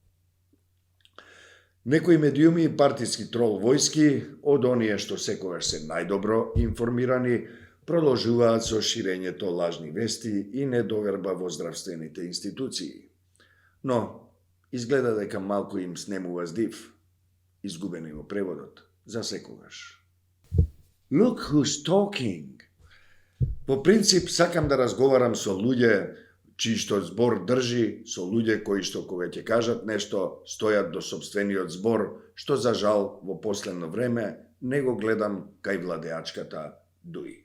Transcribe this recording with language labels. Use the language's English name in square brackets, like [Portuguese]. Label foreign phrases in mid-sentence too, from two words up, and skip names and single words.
[Macedonian] Некои медиуми и партиски трол војски, од оние што секогаш се најдобро информирани, продолжуваат со ширењето лажни вести и недоверба во здравствените институции. Но изгледа дека малку им снемува здив, изгубени во преводот, за секогаш. [English] Look who's talking. [Macedonian] По принцип, сакам да разговарам со луѓе чиј што збор држи, со луѓе кои што кога ќе кажат нешто, стојат до собствениот збор, што за жал во последно време не го гледам кај владеачката ДУИ.